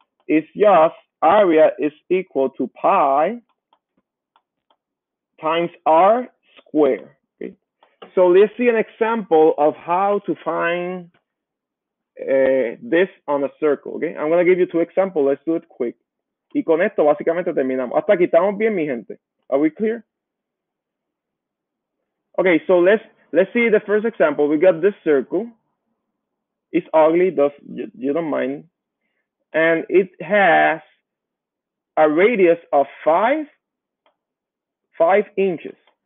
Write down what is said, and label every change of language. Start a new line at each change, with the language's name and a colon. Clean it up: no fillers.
English: It's just area is equal to pi times r squared. Okay? So let's see an example of how to find this on a circle. Okay? I'm going to give you two examples. Let's do it quick.
Spanish: Y con esto básicamente terminamos. Hasta aquí estamos bien, mi gente.
English: Are we clear? Okay, so let's see the first example. We got this circle. It's ugly, you don't mind, and it has a radius of 5 inches.